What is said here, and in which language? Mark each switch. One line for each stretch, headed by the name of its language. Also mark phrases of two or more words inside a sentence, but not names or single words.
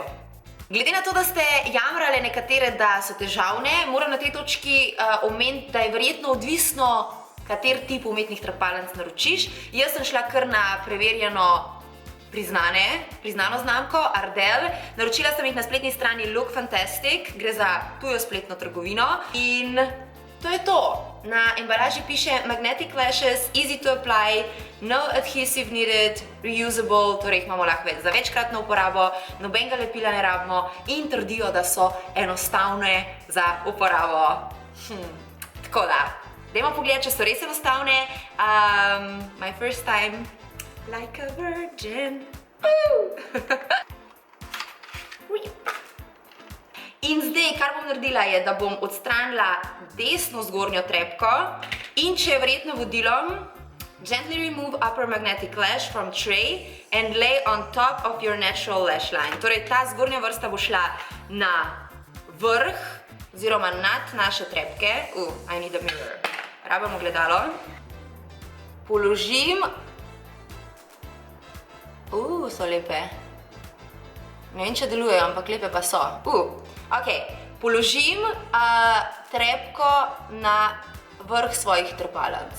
Slovenian: Glede na to, da ste jamrale nekatere, da so težavne, moram na tej točki omeniti, da je verjetno odvisno, kater tip umetnih trepalnic naročiš. Jaz sem šla kar na preverjeno priznano znamko Ardell. Naročila sem jih na spletni strani Look Fantastic, gre za tujo spletno trgovino in to je to. Na embalaži piše
English: Magnetic Lashes, easy to apply, no adhesive needed, reusable,
Slovenian: torej jih imamo lahko za večkratno uporabo, nobenega lepila ne rabimo in trdijo, da so enostavne za uporabo. Tako da, dajmo pogledati, če so res enostavne.
English: My first time like a virgin.
Slovenian: In zdaj, kar bom naredila je, da bom odstranila desno zgornjo trepko in če je verjetno vodilom,
English: gently remove upper magnetic lash from tray and lay on top of your natural lash line.
Slovenian: Torej, ta zgornja vrsta bo šla na vrh oziroma nad naše trepke.
English: I need a mirror.
Slovenian: Rabimo gledalo. Položim. So lepe. Ne vem, če delujejo, ampak lepe pa so. Ok, položim trepko na vrh svojih trepalnic.